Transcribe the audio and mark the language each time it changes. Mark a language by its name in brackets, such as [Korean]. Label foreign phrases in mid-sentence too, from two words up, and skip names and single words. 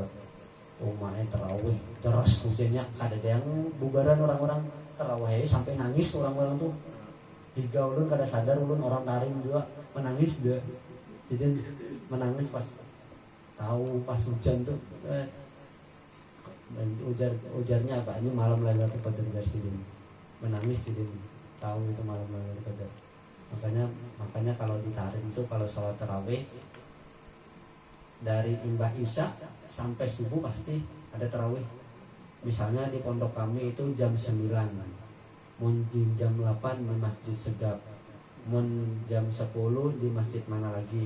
[Banjar] Umahnya tarawih terus hujannya, kada ada yang bubaran orang-orang tarawih sampai nangis orang-orang tuh. Tiga ulun kada sadar, ulun orang Tarim juga menangis deh. Jadi menangis pas tahu pas hujan tuh. Ujarnya apa? Ini malam Lailatul Qadar dari sini. Menangis sini. Tahu itu malam Lailatul Qadar. Makanya kalau di Tarim itu kalau sholat tarawih dari imbah Isya sampai subuh pasti ada tarawih. Misalnya di pondok kami itu jam 9. Mun di jam 8 di Masjid Segap. Mun jam 10 di masjid mana lagi.